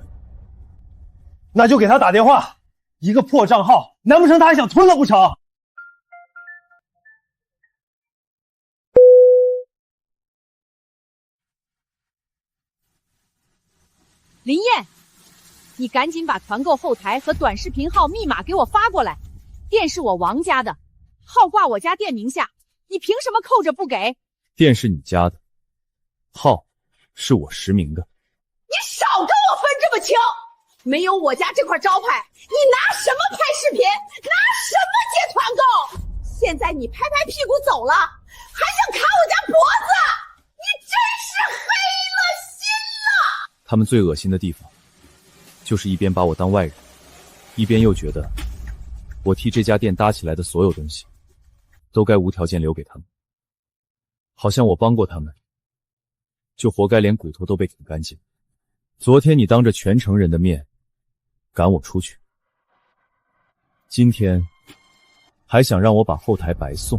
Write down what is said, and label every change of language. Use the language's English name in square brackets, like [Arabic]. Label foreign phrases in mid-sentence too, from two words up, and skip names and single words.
[Chinese] 那就給他打電話，一個破賬號，難不成他還想吞了不成？林燕，你趕緊把團購後台和短視頻號密碼給我發過來。店是我王家的，號掛我家店名下，你憑什麼扣着不給？店是你家的，號是我實名的。你少跟我分這麼清！沒有我家這塊招牌，你拿什麼拍視頻？拿什麼接團購？現在你拍拍屁股走了，還想卡我家脖子？你真是黑了心了！他們最惡心的地方，就是一邊把我當外人，一邊又覺得我替這家店搭起來的所有東西，都該無條件留給他們。好像我幫過他們，就活該連骨頭都被啃乾淨。昨天你當着全城人的面趕我出去，今天還想讓我把後台白送。